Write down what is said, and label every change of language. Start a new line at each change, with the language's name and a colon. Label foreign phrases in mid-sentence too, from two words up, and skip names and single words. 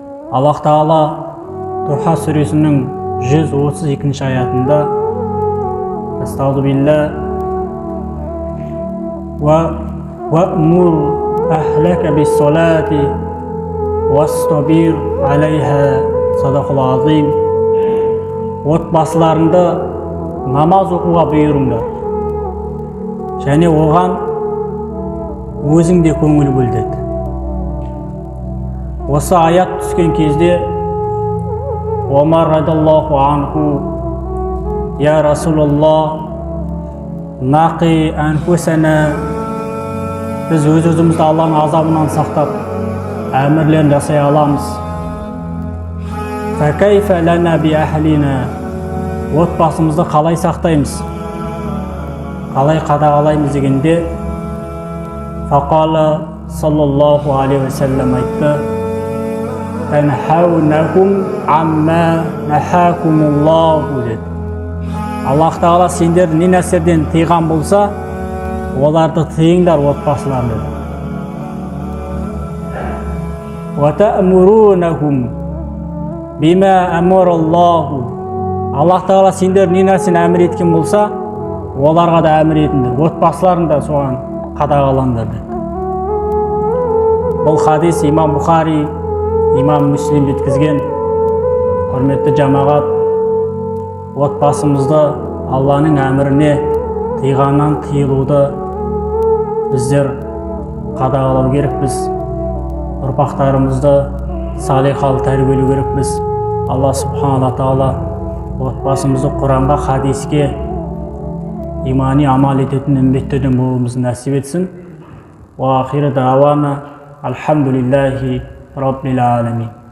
Kazakh: Аллах Тағала Духа сүресінің 132 аятында
Arabic: أستغفر الله وَأْمُرْ أَهْلَكَ بِالصَّلَاةِ وَاسْتَبِرْ عَلَيْهَا صدق العظيم.
Kazakh: Отбасыларында намаз оқуға бұйырыңдар, және оған өзің де көңіл бөл деді. Осы аят түскен кезде Омар
Arabic: رضي الله عنه: يا رسول الله نقي أنفسنا,
Kazakh: біз өз-өзімізді Алланың азабынан сақтап, әмірлерін жасай аламыз.
Arabic: فكيف لنا بأهلنا,
Kazakh: отбасымызды қалай сақтаймыз, қалай қадағалаймыз дегенде,
Arabic: فقال صلى الله عليه وسلم
Kazakh: айтты:
Arabic: تنهونهم عما نهاكم الله
Kazakh: деді. Аллах Тағала сендерді не нәрседен тыйған болса, оларды тыйыңдар отбасыларны.
Arabic: وَتَأْمُرُونَهُمْ بِمَا أَمَرَ اللَّهُ.
Kazakh: Аллах Тағала сендерді не нәрсені әмір еткен болса, оларға да әмір етіңдер, отбасыларын да соған қадағалаңдар деді. Бұл хадис имам Бухари, имам Муслим жеткізген. Құрметті жамағат, отбасымызды Алланың әміріне тыйғаннан тыйылуды біздер қадағалау керекпіз. Ұрпақтарымызды салихалы тәрбиелеу керекпіз. Алла
Arabic: سبحانه تعالى
Kazakh: отбасымызды Құранға, хадиске имани амал ететін үмметтерден болуымызды нәсіп етсін.
Arabic: وآخر دعوانا الحمد لله رب العالمين.